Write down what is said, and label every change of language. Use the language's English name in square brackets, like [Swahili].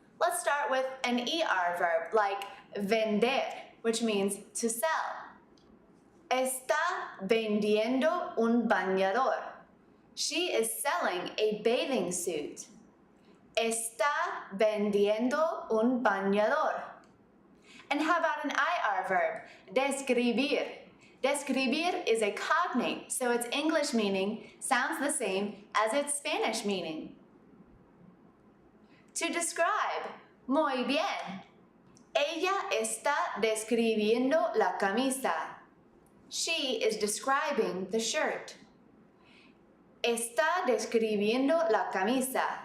[English] Let's start with an ER verb like vender, which means to sell. [Spanish] Está vendiendo un bañador. [English] She is selling a bathing suit. [Spanish] Está vendiendo un bañador. [English] And how about an IR verb? Describir. Describir is a cognate, so its English meaning sounds the same as its Spanish meaning. To describe, [Spanish] muy bien. Ella está describiendo la camisa. [English] She is describing the shirt. [Spanish] Está describiendo la camisa.